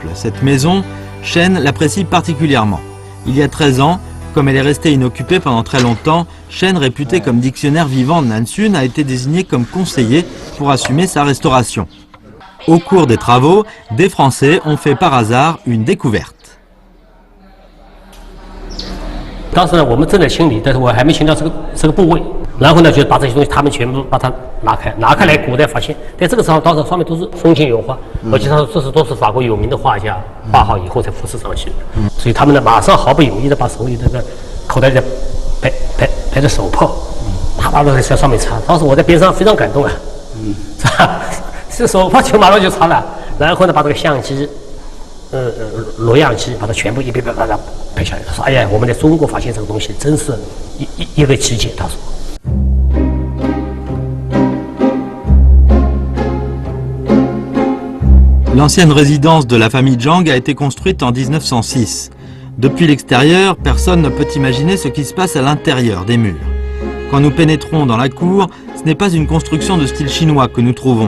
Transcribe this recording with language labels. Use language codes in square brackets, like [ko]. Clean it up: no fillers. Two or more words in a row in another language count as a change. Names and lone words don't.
[fr] Cette maison, Shen l'apprécie particulièrement. Il y a 13 ans, comme elle est restée inoccupée pendant très longtemps, Shen, réputé comme dictionnaire vivant de Nansun, a été désigné comme conseiller pour assumer sa restauration. Au cours des travaux, des Français ont fait par hasard une découverte. [zh] 当时呢，我们正在清理，但是我还没清到这个部位。然后呢，就把这些东西他们全部把它拿开来，古代发现，在这个时候，当时上面都是风景油画，而且这都是法国有名的画家画好以后才复制上去的。所以他们呢，马上毫不犹豫的把手里那个口袋里拍着手炮，啪啪的在上面擦。当时我在边上非常感动啊，这手炮就马上就擦了，然后呢，把这个相机。录像机把它全部一拍下来，说：“哎呀，我们在中国发现这个东西，真是一个奇迹。”他说。 [fr] L'ancienne résidence de la famille Zhang a été construite en 1906. Depuis l'extérieur, personne ne peut imaginer ce qui se passe à l'intérieur des murs. Quand nous pénétrons dans la cour, ce n'est pas une construction de style chinois que nous trouvons.